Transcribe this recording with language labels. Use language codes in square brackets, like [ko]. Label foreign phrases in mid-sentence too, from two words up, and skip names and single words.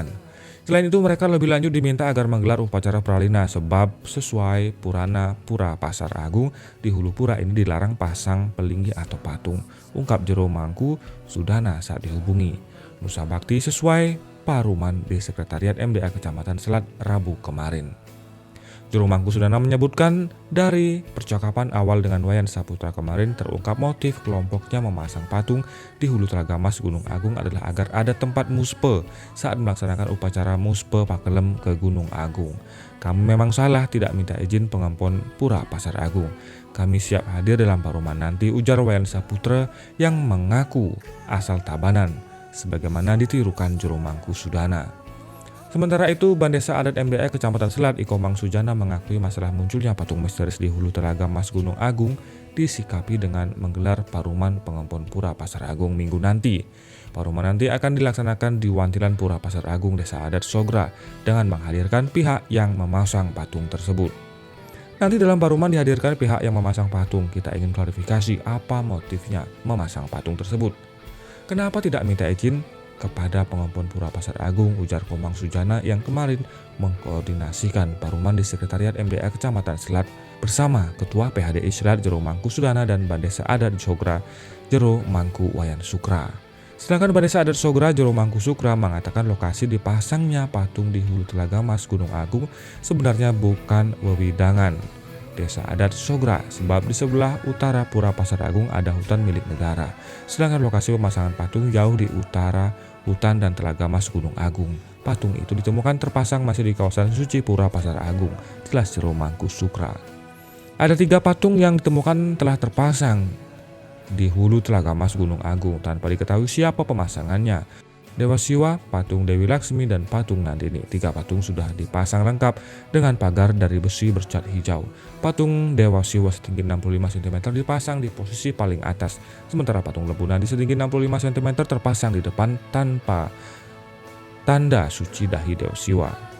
[id] Selain itu, mereka lebih lanjut diminta agar menggelar upacara pralina sebab sesuai Purana Pura Pasar Agung di hulu pura ini dilarang pasang pelinggih atau patung, ungkap Jero Mangku Sudana saat dihubungi Nusa Bakti sesuai paruman di Sekretariat MDA Kecamatan Selat Rabu kemarin. Jero Mangku Sudana menyebutkan dari percakapan awal dengan Wayan Saputra kemarin terungkap motif kelompoknya memasang patung di hulu Telaga Mas Gunung Agung adalah agar ada tempat muspe saat melaksanakan upacara muspe pakelem ke Gunung Agung. Kami memang salah tidak minta izin pengampun Pura Pasar Agung. Kami siap hadir dalam paruman nanti, ujar Wayan Saputra yang mengaku asal Tabanan sebagaimana ditirukan Jero Mangku Sudana. Sementara itu, Bandesa Adat MDA Kecamatan Selat Ikomang Sujana mengakui masalah munculnya patung misterius di hulu Telaga Mas Gunung Agung disikapi dengan menggelar paruman pengampun Pura Pasar Agung Minggu nanti. Paruman nanti akan dilaksanakan di Wantilan Pura Pasar Agung Desa Adat Sogra dengan menghadirkan pihak yang memasang patung tersebut. Nanti dalam paruman dihadirkan pihak yang memasang patung. Kita ingin klarifikasi apa motifnya memasang patung tersebut. Kenapa tidak minta izin kepada pengampun Pura Pasar Agung, ujar Komang Sujana yang kemarin mengkoordinasikan paruman di Sekretariat MDA Kecamatan Selat bersama Ketua PHDI Selat Jero Mangku Sudana dan Bandesa Adat Sogra Jero Mangku Wayan Sukra. Sedangkan Bandesa Adat Sogra Jero Mangku Sukra mengatakan lokasi dipasangnya patung di hulu Telaga Mas Gunung Agung sebenarnya bukan wewidangan Desa Adat Sogra sebab di sebelah utara Pura Pasar Agung ada hutan milik negara. Sedangkan lokasi pemasangan patung jauh di utara hutan dan Telaga Mas Gunung Agung. Patung itu ditemukan terpasang masih di kawasan suci Pura Pasar Agung, jelas Jero Mangku Sukra. Ada 3 patung yang ditemukan telah terpasang di hulu Telaga Mas Gunung Agung tanpa diketahui siapa pemasangannya. Dewa Siwa, patung Dewi Laksmi, dan patung Nandini. 3 patung sudah dipasang lengkap dengan pagar dari besi bercat hijau. Patung Dewa Siwa setinggi 65 cm dipasang di posisi paling atas, sementara patung Lembu Nandi setinggi 65 cm terpasang di depan tanpa tanda suci dahi Dewa Siwa.